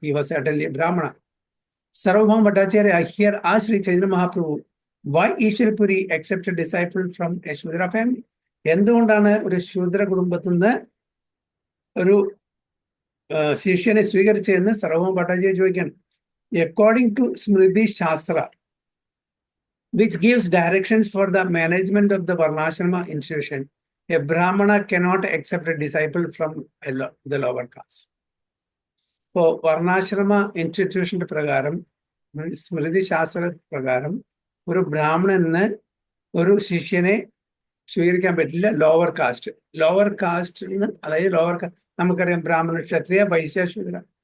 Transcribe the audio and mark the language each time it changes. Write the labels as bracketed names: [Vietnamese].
[English] ഈ was certainly Brahmana. Sarvabhauma Bhattacharya hear ആ Shri Chaitanya Mahaprabhu, why Ishwarapuri accepted disciple from a Shudra family? [Malayalam] എന്തുകൊണ്ടാണ് ഒരു ശൂദ്ര കുടുംബത്തിൽ നിന്ന് ഒരു ശിഷ്യനെ സ്വീകരിച്ചതെന്ന് സർവഭൗമ ഭട്ടാചാര്യ ചോദിക്കുകയാണ്. [English] According to Smriti Shastra, which gives directions for the management of the Varnashrama institution, a Brahmana cannot accept a disciple from the lower caste. [Malayalam] ഇപ്പോൾ വർണ്ണാശ്രമ ഇൻസ്റ്റിറ്റ്യൂഷന്റെ പ്രകാരം, സ്മൃതി ശാസ്ത്ര പ്രകാരം, ഒരു ബ്രാഹ്മണന് ഒരു ശിഷ്യനെ സ്വീകരിക്കാൻ പറ്റില്ല. ലോവർ കാസ്റ്റ് അതായത് നമുക്കറിയാം ബ്രാഹ്മണ, ക്ഷത്രിയ, വൈശ്യ, ശൂദ്ര.